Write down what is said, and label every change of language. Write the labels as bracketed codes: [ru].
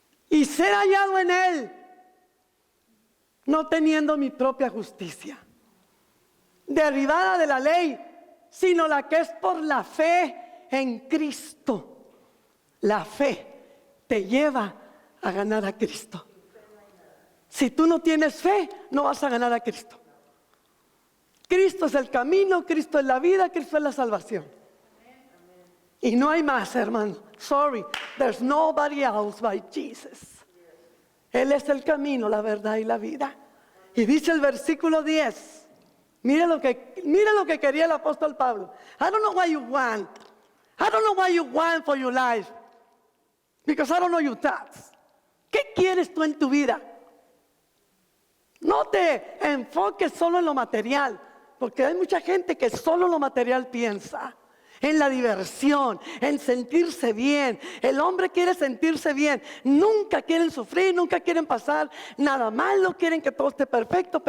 [es] Y ser hallado en Él, no teniendo mi propia justicia, derivada de la ley, sino la que es por la fe en Cristo. La fe te lleva a ganar a Cristo. Si tú no tienes fe, no vas a ganar a Cristo. Cristo es el camino, Cristo es la vida, Cristo es la salvación. Y no hay más, hermano. [en] Sorry, there's nobody else but Jesus. [es] Él es el camino, la verdad y la vida. Y dice el versículo 10. Mire lo que quería el apóstol Pablo. [en] I don't know what you want. I don't know what you want for your life. Because I don't know your thoughts. [es] ¿Qué quieres tú en tu vida? No te enfoques solo en lo material. Porque hay mucha gente que solo lo material piensa. En la diversión, en sentirse bien. El hombre quiere sentirse bien. Nunca quieren sufrir, nunca quieren pasar nada malo, quieren que todo esté perfecto.